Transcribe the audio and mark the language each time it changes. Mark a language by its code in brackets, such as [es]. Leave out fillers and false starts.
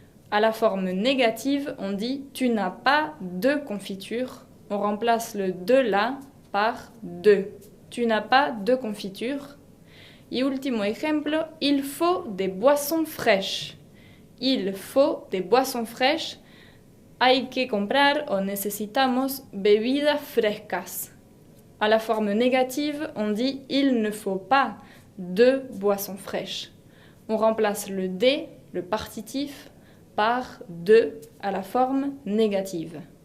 [fr] À la forme négative, on dit tu n'as pas de confiture. On remplace le de là par de. Tu n'as pas de confiture. [es] Y último ejemplo, [fr] il faut des boissons fraîches. Il faut des boissons fraîches. [es] Hay que comprar o necesitamos bebidas frescas. [fr] À la forme négative, on dit il ne faut pas de boissons fraîches. On remplace le de, le partitif, par de à la forme négative.